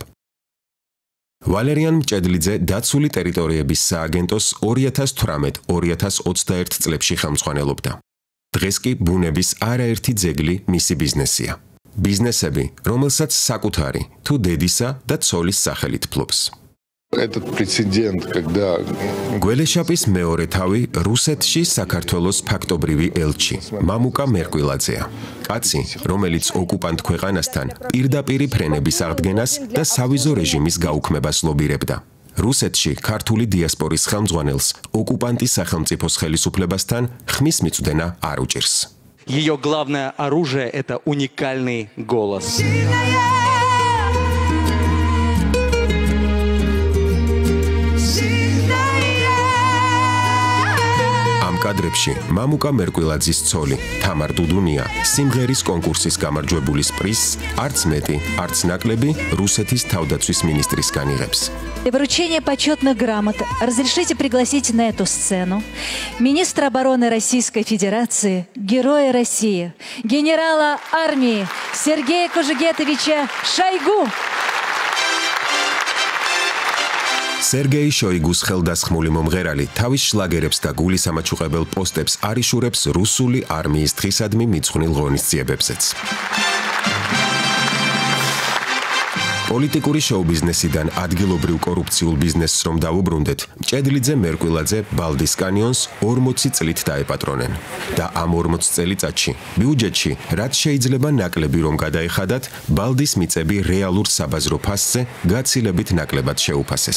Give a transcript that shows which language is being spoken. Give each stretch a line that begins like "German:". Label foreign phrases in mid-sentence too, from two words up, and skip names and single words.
Georgian: ვალერიან მჭედლიძე დაცული ტერიტორიების სააგენტოს 2018-2021 წლებში ხელმძღვანელობდა. დღეს კი ბუნების არაერთი ძეგლი მისი ბიზნესია. ბიზნესები, რომელსაც საკუთარი თუ დედისა და ცოლის სახელით ფლობს.
Russian: Этот прецедент, когда
Georgian: გველეშაპის მეორე თავი რუსეთში საქართველოს ფაქტობრივი ელჩი მამუკა მერკვილაძეა. კაცი, რომელიც ოკუპანტ ქვეყანასთან პირდაპირი ფრენების აღდგენას და სავიზო რეჟიმის გაუქმებას ლობირებდა. რუსეთში ქართული დიასპორის ხელმძღვანელს ოკუპანტის სახელმწიფოს ხელისუფლებასთან ხმის მიწვდენა არ უჭირს.
Russian: Ее главное оружие – это уникальный голос.
Georgian: კადრებში მამუკა მერკვილაძის ცოლი თამარ დუდუნია სიმღერის კონკურსის გამარჯვებულის პრიზს არც მეტი, არც ნაკლები რუსეთის თავდაცვის მინისტრისგან იღებს.
Russian: Для вручения почетных грамот разрешите пригласить на эту сцену министра обороны Российской Федерации, Героя России, генерала армии Сергея Кожегетовича Шойгу.
Georgian: სერგეი შოიგუს ხელდასხმული მომღერალი თავის შლაგერებს და გულისამაჩუყებელ პოსტებს არიშურებს რუსული არმიის დღისადმი მიძღვნილ ღონისძიებებზეც. პოლიტიკური შოუ-ბიზნესიდან ადგილობრივ კორუფციულ ბიზნესს რომ დავუბრუნდეთ, მჭედლიძე მერკვილაძე ბალდის კანიონს 40 წლით დაეპატრონენ და ამ 40 წელიწადში ბიუჯეტში რაც შეიძლება ნაკლები რომ გადაეხადათ, ბალდის მიწები რეალურ საბაზრო ფასზე გაცილებით ნაკლებად შეუფასეს.